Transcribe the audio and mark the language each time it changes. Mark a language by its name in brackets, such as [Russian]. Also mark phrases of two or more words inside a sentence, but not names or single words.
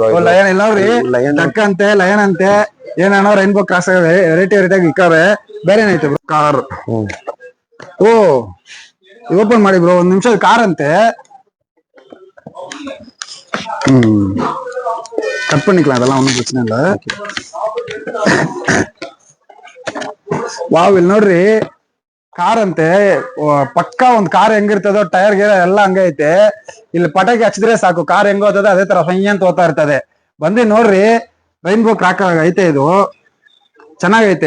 [Kannada] ಲಯನ್ ಇಲ್ಲ ನೋಡ್ರಿ, ಡಕ್ ಅಂತೆ, ಲಯನ್ ಅಂತೆ, ಏನೇನೋ [English] rainbow cross variety [Kannada] ಇಕ್ಕಾವೆ. ಬೇರೆ ಏನೈತೆ ಬ್ರೋ? ಕಾರ್. ಓಪನ್ ಮಾಡಿ ಬ್ರೋ, 1 ನಿಮಿಷ. ಕಾರ್ ಅಂತೆ. [Tamil] ಕಟ್ பண்ணிக்கலாம், அதெல்லாம் ஒன்றும் பிரச்சனை இல்ல. [Kannada] ವಾವ್, ಇಲ್ಲಿ ನೋಡ್ರಿ, ಕಾರ್ ಅಂತೆ. ಪಕ್ಕ ಒಂದ್ ಕಾರ್ ಹೆಂಗಿರ್ತದೋ ಟೈರ್ ಗೀರ್ ಎಲ್ಲ ಹಂಗೈತೆ. ಇಲ್ಲಿ ಪಟಾಕಿ ಹಚ್ಚಿದ್ರೆ ಸಾಕು, ಕಾರ್ ಹೆಂಗ್ ಹೋಗ್ತದೆ ಅದೇ ತರ ಫೈ ಅಂತ ಹೋಗ್ತಾ ಇರ್ತದೆ. ಬಂದಿ ನೋಡ್ರಿ, [English] rainbow cracker [Kannada] ಐತೆ. ಇದು ಚೆನ್ನಾಗೈತೆ.